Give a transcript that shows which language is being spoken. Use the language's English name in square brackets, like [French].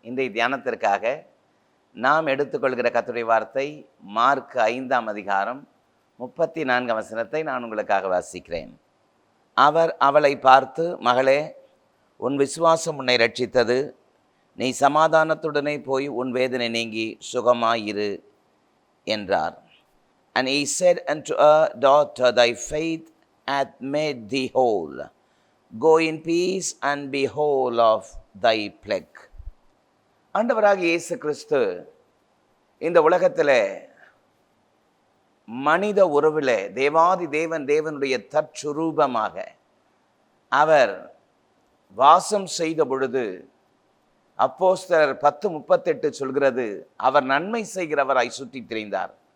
[Tamil] இன்றைய தியானத்திற்காக நாம் எடுத்துக்கொள்கிற கர்த்தருடைய வார்த்தை மார்க் 5ஆம் அதிகாரம் 34 வசனத்தை நான் உங்களுக்காக வாசிக்கிறேன். அவர் அவளை பார்த்து, மகளே, உன் விசுவாசம் உன்னை ரட்சித்தது, நீ சமாதானத்துடனே போய் உன் வேதனை நீங்கி சுகமாயிரு என்றார். [English] And he said unto her, Daughter, thy faith hath made thee whole. Go in peace and be whole of thy plague. [Tamil] ஆண்டவராகிய இயேசு கிறிஸ்து இந்த உலகத்தில் மனித உறவில் தேவாதி தேவனுடைய தற்சுரூபமாக அவர் வாசம் செய்த பொழுது அப்போஸ்தலர் 10:38 சொல்கிறது, அவர் நன்மை செய்கிறவராய் சுற்றித் திரிந்தார்.